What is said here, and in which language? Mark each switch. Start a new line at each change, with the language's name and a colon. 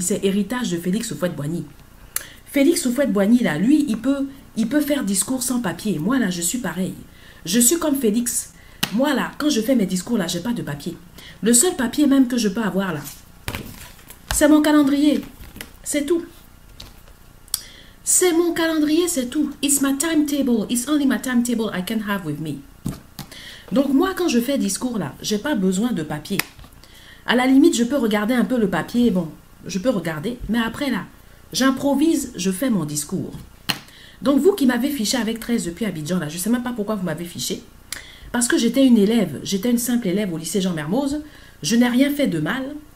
French: C'est héritage de Félix Houphouët-Boigny. Félix Houphouët-Boigny là, lui, il peut faire discours sans papier. Moi là, je suis pareil. Je suis comme Félix. Moi, là, quand je fais mes discours, là, j'ai pas de papier. Le seul papier même que je peux avoir, là, c'est mon calendrier. C'est tout. C'est mon calendrier, c'est tout.
English: It's my timetable. It's only my timetable I can have with me.
French: Donc, moi, quand je fais discours, là, j'ai pas besoin de papier. À la limite, je peux regarder un peu le papier. Bon, je peux regarder. Mais après, là, j'improvise, je fais mon discours. Donc, vous qui m'avez fiché avec 13 depuis Abidjan, là, je sais même pas pourquoi vous m'avez fiché. Parce que j'étais une élève, j'étais une simple élève au lycée Jean Mermoz. Je n'ai rien fait de mal.